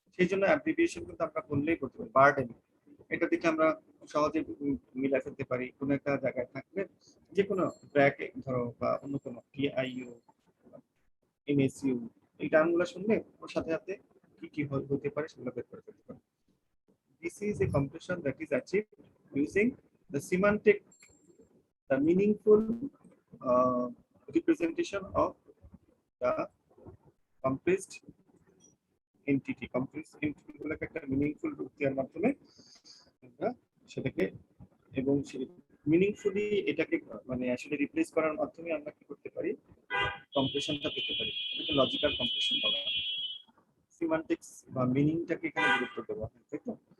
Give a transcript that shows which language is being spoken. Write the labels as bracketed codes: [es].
[bn] সেই জন্য অ্যাব্রিভিয়েশন কিন্তু আমরা বললেই করতে পারি, বার্ডেন। এটা দেখে আমরা সহজে মিলা ফেলতে পারি। কোনো একটা জায়গায় থাকলে যে কোনো ব্র্যাকেট ধরো বা অন্য কোনো টিআইইউ, এমএসইউ, এই টার্মগুলো শুনলে ওর সাথে সাথে কি কি হতে পারে সেগুলো বের করে ফেলতে পারি। [en] This is a compression that is achieved using the semantic, the meaningful representation of the compressed entity. [bn] Compressed entity গুলোকে একটা মিনিংফুল রূপ দেওয়ার মাধ্যমে আমরা সেটাকে এবং মিনিংফুলি এটাকে মানে আসলে রিপ্লেস করার মাধ্যমে আমরা কি করতে পারি, কম্প্রেশনটা পেতে পারি। এটা লজিক্যাল কম্প্রেশন বলা হয়। সিমান্টিক্স বা মিনিংটাকে এখানে গুরুত্ব দেওয়া হয়, তাই তো।